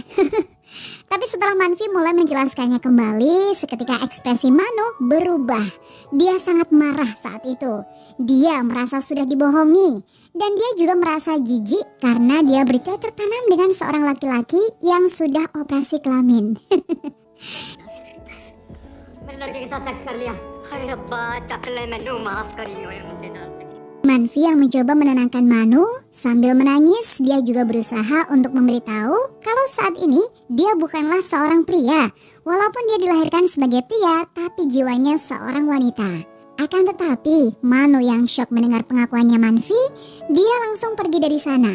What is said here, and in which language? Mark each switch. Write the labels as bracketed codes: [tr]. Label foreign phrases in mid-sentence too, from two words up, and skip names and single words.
[id] Tapi setelah Manfi mulai menjelaskannya kembali, seketika ekspresi Manu berubah. Dia sangat marah saat itu. Dia merasa sudah dibohongi. Dan dia juga merasa jijik karena dia bercocok tanam dengan seorang laki-laki yang sudah operasi kelamin. [hi] मैंने लड़के के साथ सेक्स कर लिया। [pa] ਹਾਏ ਰੱਬਾ ਚਕਲੇ ਮੈਨੂੰ ਮਾਫ਼ ਕਰੀਓ ਮੁੰਡੇ ਨਾਲ। [id] Manfi yang mencoba menenangkan Manu sambil menangis, dia juga berusaha untuk memberitahu kalau saat ini dia bukanlah seorang pria. Walaupun dia dilahirkan sebagai pria, tapi jiwanya seorang wanita. Akan tetapi, Manu yang shock mendengar pengakuannya Manfi, dia langsung pergi dari sana.